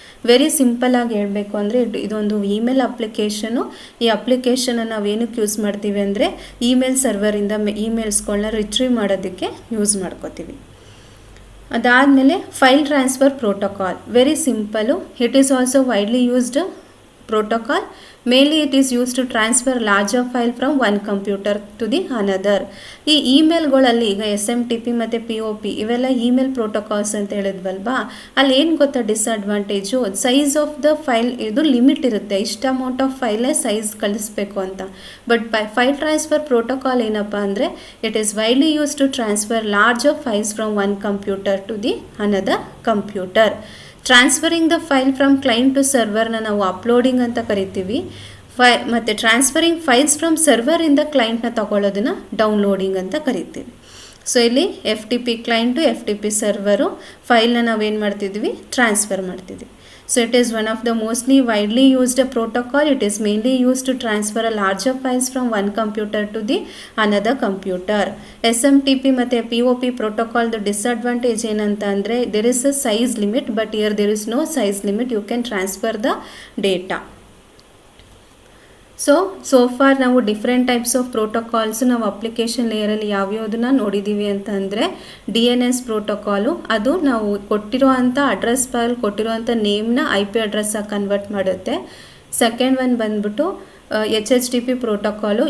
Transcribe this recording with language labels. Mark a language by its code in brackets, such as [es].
[kn] Very ಸಿಂಪಲ್ಲಾಗಿ ಹೇಳಬೇಕು ಅಂದರೆ ಇದೊಂದು ಇಮೇಲ್ ಅಪ್ಲಿಕೇಶನು. ಈ ಅಪ್ಲಿಕೇಶನ್ನ ನಾವೇನಕ್ಕೆ ಯೂಸ್ ಮಾಡ್ತೀವಿ ಅಂದರೆ ಇಮೇಲ್ ಸರ್ವರಿಂದ ಇಮೇಲ್ಸ್ಗಳನ್ನ ರಿಟ್ರೀವ್ ಮಾಡೋದಕ್ಕೆ ಯೂಸ್ ಮಾಡ್ಕೋತೀವಿ. ಅದಾದಮೇಲೆ file transfer protocol. Very simple. [en] It is also widely used protocol. Mainly it is used to transfer larger file from one computer to the another. [kn] ಈ ಇಮೇಲ್ಗಳಲ್ಲಿ ಈಗ SMTP ಮತ್ತು POP ಇವೆಲ್ಲ email protocols ಅಂತ ಹೇಳಿದ್ವಲ್ವಾ, ಅಲ್ಲಿ ಏನು ಗೊತ್ತಾ disadvantage, [en] size of the file [kn] ಇದು limit ಇರುತ್ತೆ, ಇಷ್ಟು ಅಮೌಂಟ್ ಆಫ್ ಫೈಲೇ ಸೈಜ್ ಕಳಿಸ್ಬೇಕು ಅಂತ. [en] but file transfer protocol [kn] ಏನಪ್ಪ ಅಂದರೆ [en] It is widely use to transfer larger files from one computer to the another computer. Transferring the file from client to ಸರ್ವರ್ನ [kn] ನಾವು uploading ಅಂತ ಕರಿತೀವಿ. ಮತ್ತು [en] transferring files from [kn] ಸರ್ವರಿಂದ ಕ್ಲೈಂಟ್ನ ತಗೊಳ್ಳೋದನ್ನು ಡೌನ್ಲೋಡಿಂಗ್ ಅಂತ ಕರಿತೀವಿ. ಸೊ ಇಲ್ಲಿ FTP client FTP ಸರ್ವರು ಫೈಲ್ನ ನಾವೇನು ಮಾಡ್ತಿದ್ವಿ, ಟ್ರಾನ್ಸ್ಫರ್ ಮಾಡ್ತಿದ್ವಿ. [en] So it is one of the mostly widely used protocol. It is mainly used to transfer a larger files from one computer to the another computer. SMTP ಮತ್ತು POP protocol the disadvantage [kn] ಏನಂತ ಅಂದರೆ [en] there is a size limit, but here there is no size limit. You can transfer the data. [kn] So for ನಾವು [en] different types of protocols [kn] ನಾವು application ಲೇಯರಲ್ಲಿ ಯಾವ್ಯಾವುದನ್ನ ನೋಡಿದ್ದೀವಿ ಅಂತಂದರೆ DNS protocol, ಅದು ನಾವು ಕೊಟ್ಟಿರೋ ಅಂಥ ಅಡ್ರೆಸ್ ಫೈಲ್ ಕೊಟ್ಟಿರೋ ಅಂಥ ನೇಮ್ನ IP ಅಡ್ರೆಸ್ಸಾಗಿ ಕನ್ವರ್ಟ್ ಮಾಡುತ್ತೆ. ಸೆಕೆಂಡ್ ಒನ್ ಬಂದ್ಬಿಟ್ಟು HTTP ಪ್ರೋಟೋಕಾಲು.